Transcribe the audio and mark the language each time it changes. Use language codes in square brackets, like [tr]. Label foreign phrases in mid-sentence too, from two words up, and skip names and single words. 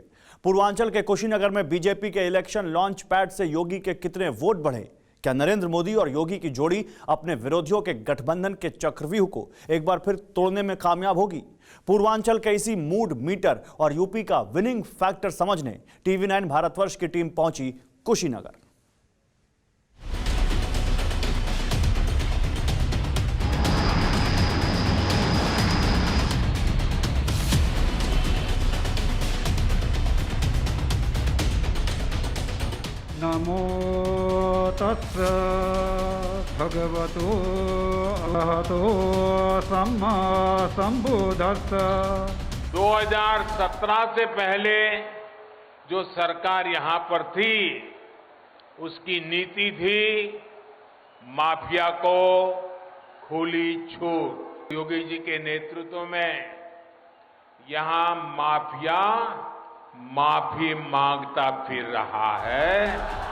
[hi] पूर्वांचल के कुशीनगर में बीजेपी के [en] election launch pad [hi] से योगी के कितने वोट बढ़े? क्या नरेंद्र मोदी और योगी की जोड़ी अपने विरोधियों के गठबंधन के चक्रव्यूह को एक बार फिर तोड़ने में कामयाब होगी? पूर्वांचल के इसी [en] mood meter [hi] और यूपी का [en] winning factor [hi] समझने टीवी9 भारतवर्ष की टीम पहुंची कुशीनगर। [pi] नमो तस्स भगवतो अरहतो सम्मा संबुद्धस्स। [hi] 2017 से पहले जो सरकार यहां पर थी, उसकी नीति थी माफिया को खुली छूट। योगी जी के नेतृत्व में यहां माफिया माफी मांगता फिर रहा है।